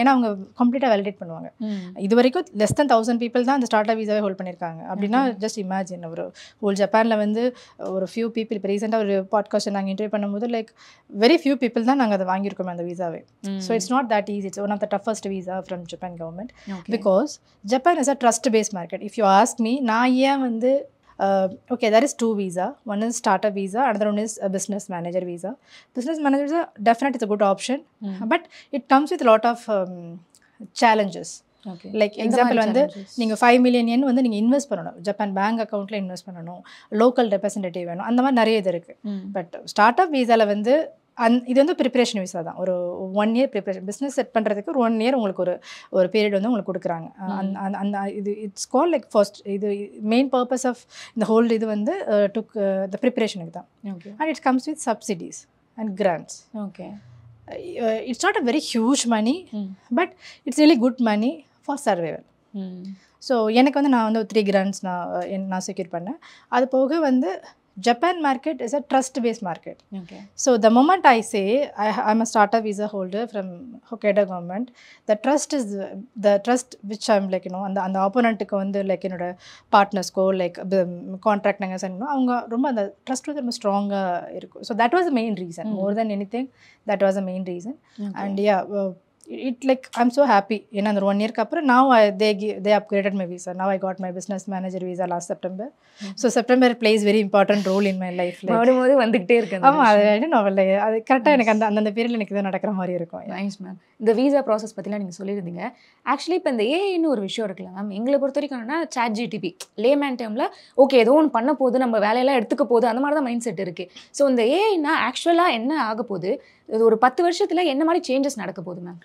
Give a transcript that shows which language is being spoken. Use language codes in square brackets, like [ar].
[ta] ஏன்னா அவங்க கம்ப்ளீட்டா வேலிடேட் பண்ணுவாங்க. இது வரைக்கும் [en] less than 1000 people [ta] தான் அந்த ஸ்டார்ட் அப் வீசாவே ஹோல்ட் பண்ணிருக்காங்க. அப்படின்னா ஜஸ்ட் இமேஜின் ஒரு ஹோல் ஜப்பான்ல வந்து ஒரு few people இப்போ ரீசெண்டா ஒரு பாட்காஸ்ட் நாங்கள் இன்டர்வியூ பண்ணும்போது லைக் வெரி few people தான் நாங்கள் அதை வாங்கியிருக்கோம் அந்த வீசாவே. [en] So it's not that easy. It's one of the toughest visa from Japan government. Because Japan is a trust-based market. If you ask me, [ta] நான் ஏன் வந்து [en] okay, there is 2 visa. One is startup visa, another one is a business manager visa. Business manager visa, definitely it's a good option, but it comes with a lot of challenges. Okay. [ta] Like example வந்து நீங்க 5 million yen வந்து நீங்க invest பண்ணணும், Japan bank அக்கவுண்ட்ல invest பண்ணணும், local representative வேணும், அந்த மாதிரி நிறைய இது இருக்கு. பட் ஸ்டார்ட் அப் வீசால வந்து இது வந்து ப்ரிப்பரேஷன் வீசா தான். ஒரு 1 year ப்ரிப்பரேஷன் பிஸ்னஸ் செட் பண்ணுறதுக்கு ஒரு 1 year உங்களுக்கு ஒரு பீரியட் வந்து உங்களுக்கு கொடுக்குறாங்க. அந்த இது இட்ஸ் கால் லைக் ஃபர்ஸ்ட் இது மெயின் பர்பஸ் ஆஃப் இந்த ஹோல் இது வந்து டுக் த ப்ரிப்பரேஷனுக்கு தான். [en] And it comes with subsidies. and grants. Okay. It's not a very huge money, but it's really good money for survival. [ta] So எனக்கு வந்து நான் வந்து 3 grants நான் செக்யூர் பண்ணேன். அது போக வந்து [en] Japan market is a trust based market. So the moment I say I'm a startup visa holder from Hokkaido government, the trust which I'm like [ta] அந்த ஆப்போனண்ட்டுக்கு வந்து லைக் என்னோட பார்ட்னர்ஸ்க்கோ லைக் கான்ட்ராக்ட் நாங்கள் செய்யணும், அவங்க ரொம்ப அந்த ட்ரஸ்ட் வந்து ரொம்ப ஸ்ட்ராங்காக இருக்கும். [en] So that was the main reason, more then anything that was the main reason. And yeah it like I'm so happy [ta] ஏன்னா அந்த 1 yearக்கு அப்புறம் [en] now they upgraded my visa. Now I got my business manager visa last September. So September plays very important role in my life. [ta] மறுபடியும் வந்துகிட்டே இருக்கு. ஆமா, அது கரெக்டாக எனக்கு அந்த பீரியட்ல எனக்கு இது நடக்கிற மாதிரி இருக்கும். Nice ma'am. இந்த வீசா ப்ராசஸ் பற்றிலாம் நீங்கள் சொல்லியிருந்தீங்க. ஆக்சுவலி இப்போ இந்த ஏஐன்னு ஒரு விஷயம் இருக்குல்ல மேம், எங்களை பொறுத்த வரைக்கும் என்னன்னா ChatGPT லேமேன் டைமில் ஓகே ஏதோ ஒன்று பண்ண போகுது, நம்ம வேலையெல்லாம் எடுத்துக்க போகுது, அந்த மாதிரி தான் மைண்ட் செட் இருக்குது. ஸோ இந்த ஏஐனா ஆக்சுவலாக என்ன ஆக போகுது, இது ஒரு 10 வருஷத்துல என்ன மாதிரி சேஞ்சஸ் நடக்க போகுது மேம்?